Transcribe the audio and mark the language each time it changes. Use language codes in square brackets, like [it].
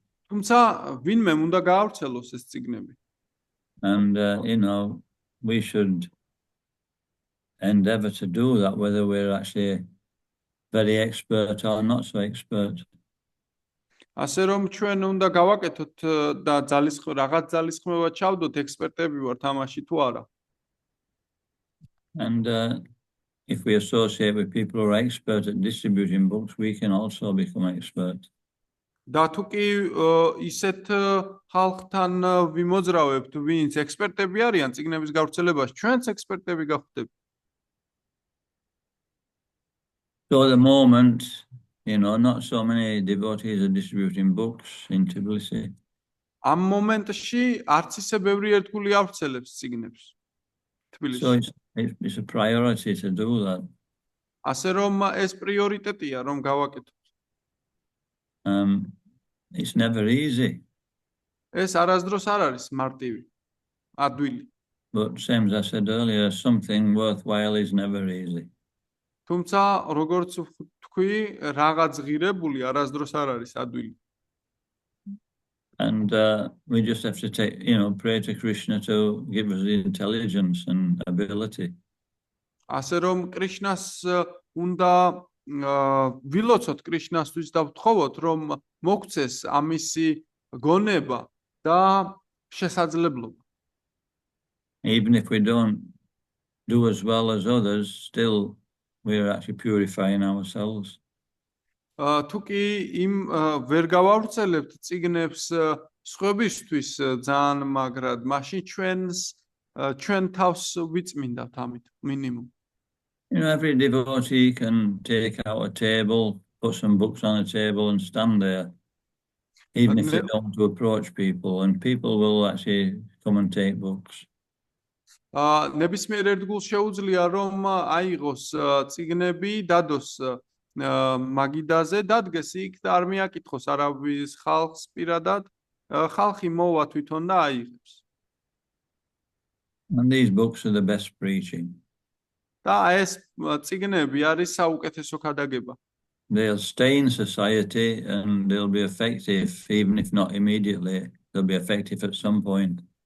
[ka] თუმცა ვინმე უნდა გაავრცელოს ეს წიგნები. [en] And, we should endeavor to do that, whether we're actually very expert or not so expert. [ka] ასე რომ ჩვენ უნდა გავაკეთოთ და რაღაც ძალისხმევა ჩავდოთ, ექსპერტები ვართ ამაში თუ არა. [en] And if we associate with people who are expert at distributing books, we can also become expert. [ka] და თუ კი ისეთ ხალხთან ვიმოძრავებთ, ვინც ექსპერტები არიან წიგნების გავრცელებაში, ჩვენც ექსპერტები გავხდებით. [en] So at the moment, not so many devotees are distributing books in Tbilisi. [ka] ამ მომენტში არც ისე ბევრი ერთგული ავრცელებს წიგნებს თბილისში. [en] So it's a priority to do that. [ka] ასე რომ ეს პრიორიტეტია, რომ გავაკეთოთ. [en] It's never easy. [ka] ეს არასდროს არ არის მარტივი, ადვილი. [en] But same as I said earlier, something worthwhile is never easy. [ka] თუმცა, როგორც თქვი, რაღაც ღირებული არასდროს არ არის ადვილი. [en] And we just have to pray to Krishna to give us the intelligence and ability. [ka] ასე რომ კრიშნას უნდა ვილოცოთ, კრიშნასთვის და ვთხოვოთ, რომ მოგცეს ამისი გონება და შესაძლებლობა. [en] Even if we don't do as well as others, still we're actually purifying ourselves. [ka] თუ კი იმ ვერ გავავრცელებთ წიგნებს სხვებისთვის ძალიან მაგრად, მაშინ ჩვენ თავს ვიწმინდავთ ამით მინიმუმ. [en] Every devotee can take out a table, put some books on a table and stand there, even if they don't want to approach people, and people will actually come and take books. [ka] ნებისმიერ ერთგულს შეუძლია, რომ აიღოს წიგნები, დადოს მაგიდაზე, დადგეს იქ და არ მიაკითხოს არავის ხალხს პირადად, ხალხი მოვა თვითონ და აიღებს. [en] And these books are the best preaching. [ka] და ეს წიგნები არის საუკეთესო ქადაგება. [en] They'll stay in society and they'll be effective, even if not immediately, they'll be effective at some point.